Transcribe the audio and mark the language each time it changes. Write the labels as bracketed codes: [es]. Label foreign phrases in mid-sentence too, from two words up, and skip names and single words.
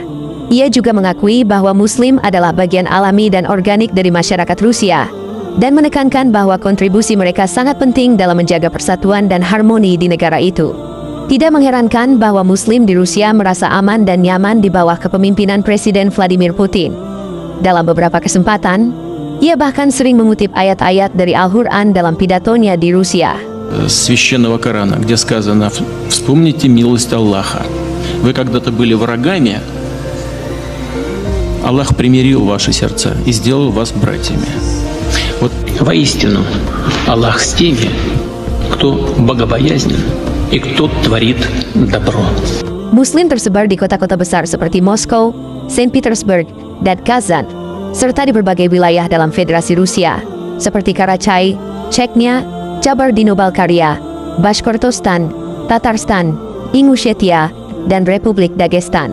[id] Ia juga mengakui bahwa Muslim adalah bagian alami dan organik dari masyarakat Rusia, dan menekankan bahwa kontribusi mereka sangat penting dalam menjaga persatuan dan harmoni di negara itu. Tidak mengherankan bahwa Muslim di Rusia merasa aman dan nyaman di bawah kepemimpinan Presiden Vladimir Putin. Dalam beberapa kesempatan, ia bahkan sering mengutip ayat-ayat dari Al-Quran dalam pidatonya di Rusia. [ru] Священного Корана, где сказано: «Вспомните милость Аллаха. Вы когда-то были врагами, Аллах примирил ваши сердца и сделал вас братьями». Вот воистину, Аллах с теми, кто богобоязнен и кто tворит добро. [id] Muslim tersebar di kota-kota besar seperti Moskow, Saint Petersburg, dan Kazan, serta di berbagai wilayah dalam Federasi Rusia, seperti Karachay, Chechnya, Kabardino-Balkaria, Bashkortostan, Tatarstan, Ingushetia, dan Republik Dagestan.